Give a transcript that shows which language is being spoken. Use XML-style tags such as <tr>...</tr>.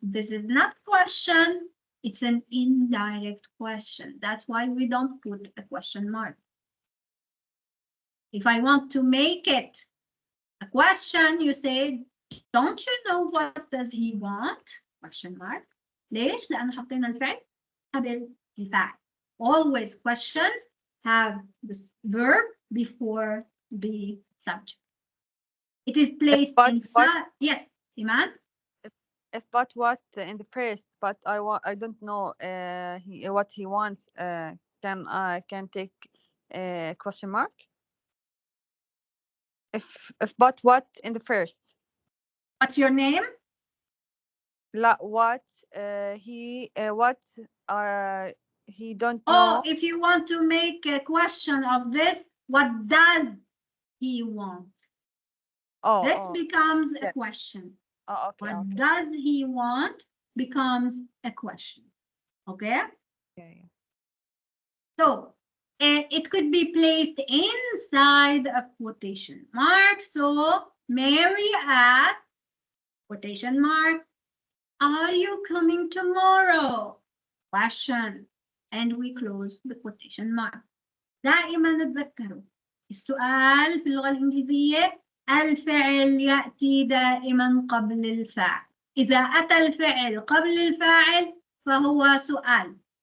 <en>This is not question, it's an indirect question. That's why we don't put a question mark. If I want to make it a question, you say, don't you know what does he want? Question mark.</en> <ar>ليش؟ لأن حطينا الفعل قبل الفاعل.</ar> <en>Always questions have the verb before the subject. It is placed inside. Yes, Iman? If but what in the first, but I don't know what he wants, can I can take question mark? If but what in the first. What's your name? La, what he don't know. Oh, if you want to make a question of this, what does he want? This becomes a question. Oh, okay. What does he want becomes a question. Okay? Yeah. So, it could be placed inside a quotation mark. So, Mary at quotation mark. Are you coming tomorrow? Question. And we close the quotation mark.</en> <ar>دائما تذكروا السؤال في اللغة الإنجليزية الفعل يأتي دائما قبل الفاعل. إذا أتى الفعل قبل الفاعل فهو سؤال.</ar>